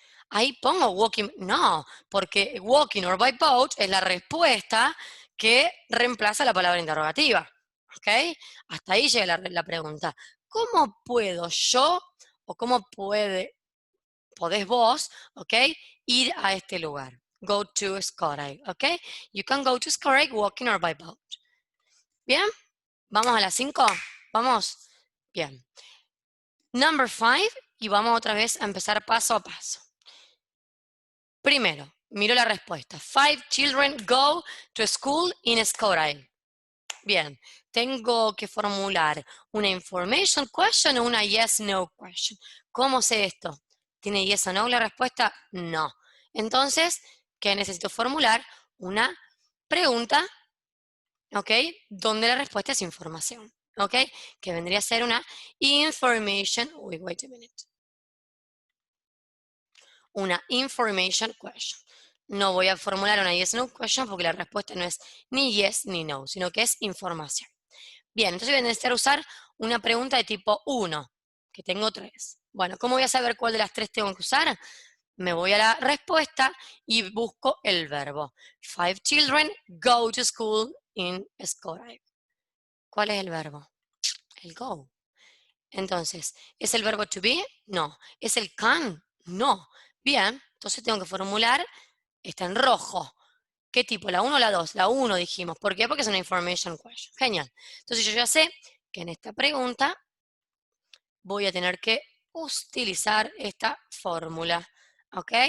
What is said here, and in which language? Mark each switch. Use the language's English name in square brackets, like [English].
[Spanish] Ahí pongo walking, no, porque walking or by boat es la respuesta que reemplaza la palabra interrogativa. ¿Ok? Hasta ahí llega la pregunta. ¿Cómo puedo yo o cómo podés vos, ¿ok? Ir a este lugar. Go to Scoraig, ¿ok? [English] You can go to Scoraig walking or by boat. [Spanish] ¿Bien? ¿Vamos a las 5? ¿Vamos? Bien. Number 5, y vamos otra vez a empezar paso a paso. Primero, miro la respuesta. [English] 5 children go to school in Scoraig. [Spanish] Bien, tengo que formular una information question o una yes-no question. ¿Cómo sé esto? ¿Tiene yes o no la respuesta? No. Entonces, ¿qué necesito formular? Una pregunta, ¿ok? Donde la respuesta es información, ¿ok? Que vendría a ser una information, wait a minute. Una information question. No voy a formular una yes-no question porque la respuesta no es ni yes ni no, sino que es información. Bien, entonces voy a necesitar usar una pregunta de tipo 1, que tengo 3. Bueno, ¿cómo voy a saber cuál de las 3 tengo que usar? Me voy a la respuesta y busco el verbo. [English] 5 children go to school in Scoraig. [Spanish] ¿Cuál es el verbo? El go. Entonces, ¿es el verbo to be? No. ¿Es el can? No. Bien, entonces tengo que formular, está en rojo. ¿Qué tipo? ¿La 1 o la 2? La 1 dijimos. ¿Por qué? Porque es una information question. Genial. Entonces yo ya sé que en esta pregunta voy a tener que utilizar esta fórmula. ¿Ok?